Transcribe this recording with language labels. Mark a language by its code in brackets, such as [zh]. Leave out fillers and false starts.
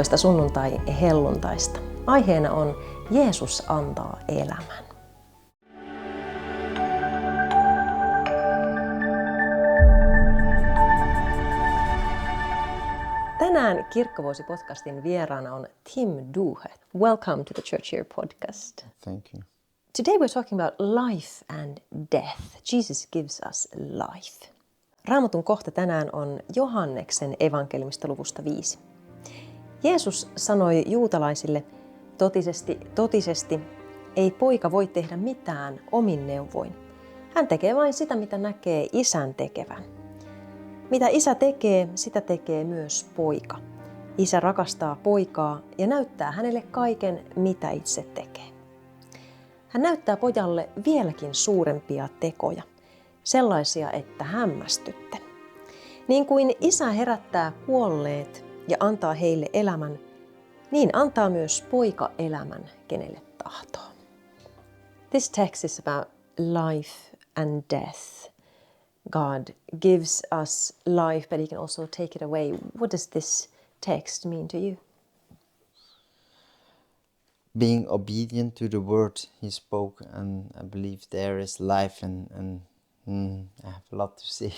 [fi] sunnuntai helluntaista. Aiheena on Jeesus antaa elämän. Tänään Kirkkovuosipodcastin vieraana on Tim. [en] Welcome to the Church Here podcast. Thank you. Today we're talking about life and death. Jesus gives us life. [fi] Raamatun kohta tänään on Johanneksen evankeliumista luvusta 5. Jeesus sanoi juutalaisille, totisesti, ei poika voi tehdä mitään omin neuvoin. Hän tekee vain sitä, mitä näkee isän tekevän. Mitä isä tekee, sitä tekee myös poika. Isä rakastaa poikaa ja näyttää hänelle kaiken, mitä itse tekee. Hän näyttää pojalle vieläkin suurempia tekoja, sellaisia, että hämmästytte. Niin kuin isä herättää kuolleet ja antaa heille elämän, niin antaa myös poika elämän, kenelle tahtoo. [en] This text is about life and death. God gives us life, but he can also take it away. What does this text mean to you? Being obedient to the word he spoke, and I believe there is life, and I have a lot to say.